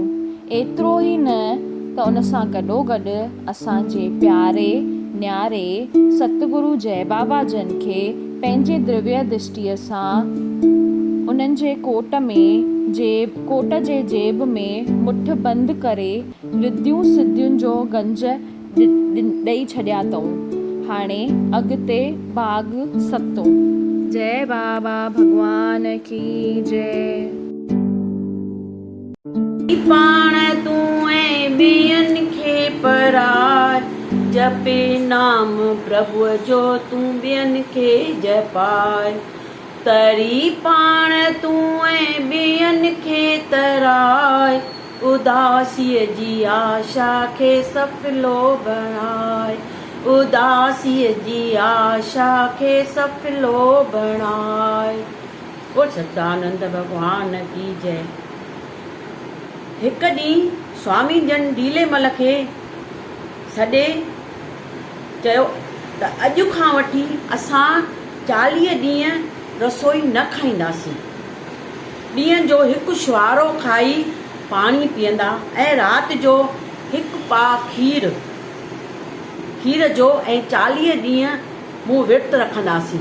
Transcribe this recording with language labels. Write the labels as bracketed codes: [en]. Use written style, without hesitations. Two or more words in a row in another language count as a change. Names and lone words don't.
[sd] एतिरो ई न त उन सां गॾोगॾु असांजे प्यारे न्यारे सतगुरु जय बाबा जन खे पंहिंजे दिव्य दृष्टिअ सां उन्हनि जे कोट जे जेब में मुठ बंदि करे रिद्धियूं सिद्धियुनि जो गंज ॾेई छॾिया अथऊं। हाणे अॻिते भाग 7। [hi] जय बाबा भगवान की जय। [sd] पाण तूं ऐं ॿियनि खे पराय जपे नाम प्रभुअ जो तूं ॿियनि खे जपाए। तरी पाण तूं ऐं ॿियनि खे तराए उदासीअ जी आशा खे सफलो बणाए। उदासीअ जी आशा खे सफलो बणाए। [hi] बोल सच्चिदानंद भगवान की जय। [sd] हिकु ॾींहुं स्वामी जन ढीलेमल खे सॾे चयो त अॼु खां वठी असां 40 ॾींहं रसोई न खाईंदासीं। ॾींहं जो हिकु छुहारो खाई पाणी पीअंदा ऐं राति जो हिकु पाउ खीर जो ऐं 40 ॾींहं मूं विर्त रखंदासीं।